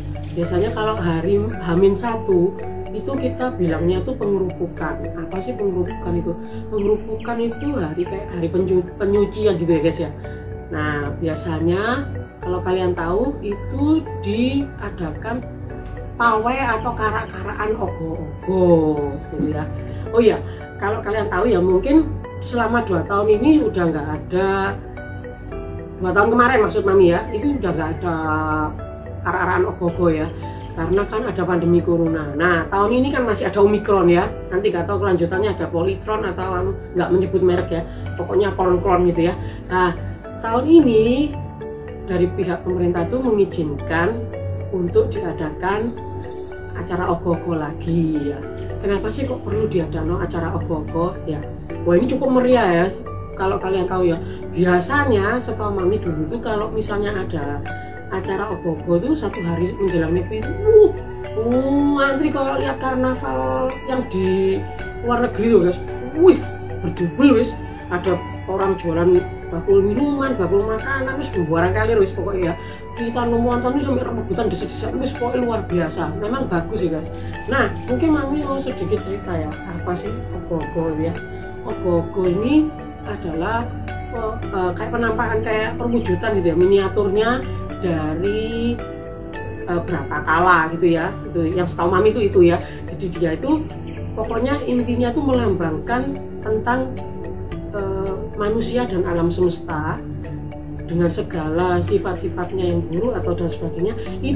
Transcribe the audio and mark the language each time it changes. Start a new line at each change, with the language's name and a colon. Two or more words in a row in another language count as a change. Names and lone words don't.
Indonesian: Biasanya kalau hari H-1 itu kita bilangnya tuh pengerupukan. Apa sih pengerupukan itu? Pengerupukan itu kayak hari penyucian gitu ya guys ya. Nah biasanya kalau kalian tahu itu diadakan pawai atau karak-karakan ogo-ogo gitu ya. Oh iya, kalau kalian tahu ya mungkin selama 2 tahun ini udah nggak ada, 2 tahun kemarin maksud Mami ya, itu udah nggak ada karak-karakan ogo-ogo ya, karena kan ada pandemi corona. Nah tahun ini kan masih ada Omikron ya, nanti nggak tahu kelanjutannya ada Politron atau nggak menyebut merek ya, pokoknya kron-kron gitu ya. Nah tahun ini dari pihak pemerintah itu mengizinkan untuk diadakan acara ogo-ogo lagi ya. Kenapa sih kok perlu diadakan acara ogo-ogo ya? Wah ini cukup meriah ya. Kalau kalian tahu ya, biasanya setahu Mami dulu tuh kalau misalnya ada acara ogo-ogo tuh 1 hari menjelang Nyepi itu antri kalau lihat karnaval yang di luar negeri loh guys. Wih, berdubel wis. Ada orang jualan bakul minuman, bakul makanan, wis buaran kali wis pokoknya ya. Kita nonton ini sampai rebutan desek-desek wis pokoknya luar biasa. Memang bagus sih guys. Nah, mungkin Mami mau sedikit cerita ya, apa sih ogo-ogo ya? Ogo-ogo ini adalah kayak penampakan, kayak perwujudan gitu ya, miniaturnya dari berapa kala gitu ya. Itu yang setahu Mami itu ya. Jadi dia itu pokoknya intinya tuh melambangkan tentang manusia dan alam semesta dengan segala sifat-sifatnya yang buruk atau dan sebagainya.